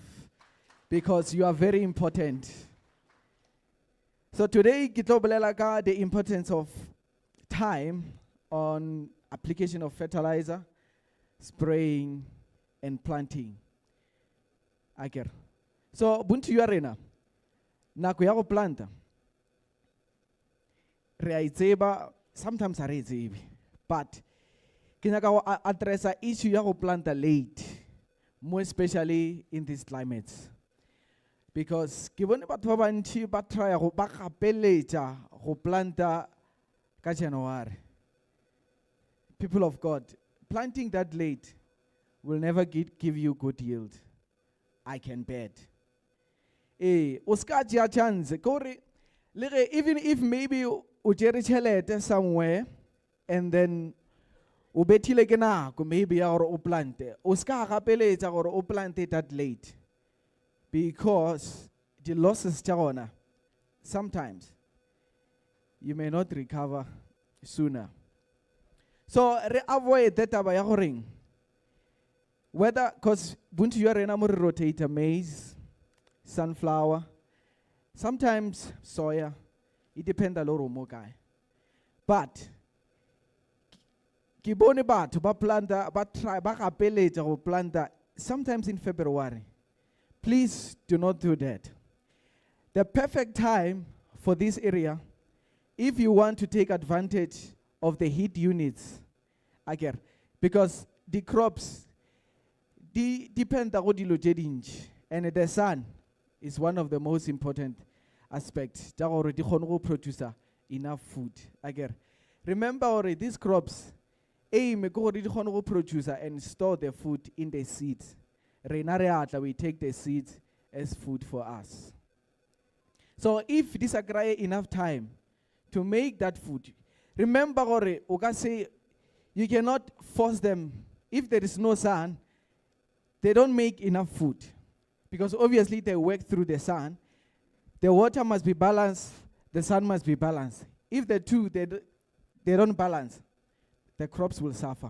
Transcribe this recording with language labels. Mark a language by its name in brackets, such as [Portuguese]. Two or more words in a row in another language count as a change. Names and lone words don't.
[English] Because you are very important. So today, the importance of time on application of fertilizer, spraying, and planting. [Northern Sotho] So, buntu yarena, naku ya go planta. [English] Sometimes I read but can I address an issue you plant late, more especially in these climates. [Northern Sotho] Because ke bone batho ba bantši ba try go ba gapeletša go planta ka January. [English] People of God, planting that late will never give you good yield. I can bet. [Northern Sotho] O ska tšea chance kore le ge [English] even if maybe [Northern Sotho] o tšere tšhelete [English] somewhere and then [Northern Sotho] o bethile ke nako maybe ya gore o plante, o ska gapeletša gore o plante [English] that late, because the losses [Northern Sotho] tša gona [English] sometimes you may not recover sooner. [Northern Sotho] So re [English] avoid that [Northern Sotho] taba ya goreng [English] whether, because [Northern Sotho] buntu ya rena mo re [English] rotate maize, sunflower, sometimes soya, it depends a lot [Northern Sotho] mo kae. But ke bone batho ba planta ba try ba gapeletša go planta sometimes in February. [English] Please do not do that. The perfect time for this area, if you want to take advantage of the heat units, again, because the crops depend on [Northern Sotho] dilo tše dintši, [English] and the sun is one of the most important aspects [Northern Sotho] tša gore di kgone go [English] produce enough food. Again, remember these crops aim [Northern Sotho] ke gore di kgone go [English] produce and store the food in the seeds. [Northern Sotho] Rena re atla, [English] we take the seeds as food for us. So if this agree enough time to make that food, remember [Northern Sotho] gore o ka [English] say you cannot force them. If there is no sun, they don't make enough food, because obviously they work through the sun. The water must be balanced, the sun must be balanced. If the two they don't balance, the crops will suffer.